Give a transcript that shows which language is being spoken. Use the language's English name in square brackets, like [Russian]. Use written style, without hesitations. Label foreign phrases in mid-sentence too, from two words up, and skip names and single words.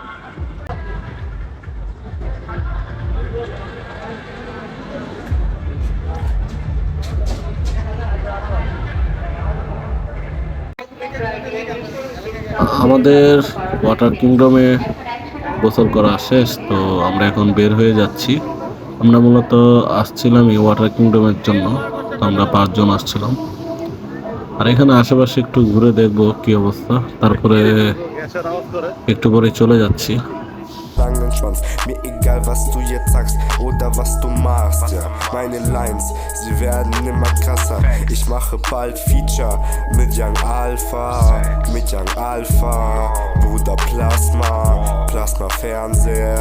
[Bangla] আমাদের ওয়াটার কিংডমে গোসল করা শেষ, তো আমরা এখন বের হয়ে যাচ্ছি। আমরা মূলত আসছিলাম এই ওয়াটার কিংডমের জন্য, তো আমরা 5 জন আসছিলাম। আর এখানে আশেপাশে একটু ঘুরে দেখবো কি অবস্থা, তারপরে একটু পরে চলে যাচ্ছি। [German] Langen Schwanz, mir egal was du jetzt sagst oder was du machst, ja. Meine Lines, sie werden immer krasser. Ich mache bald Feature mit Young Alpha, Bruder Plasma Fernseher.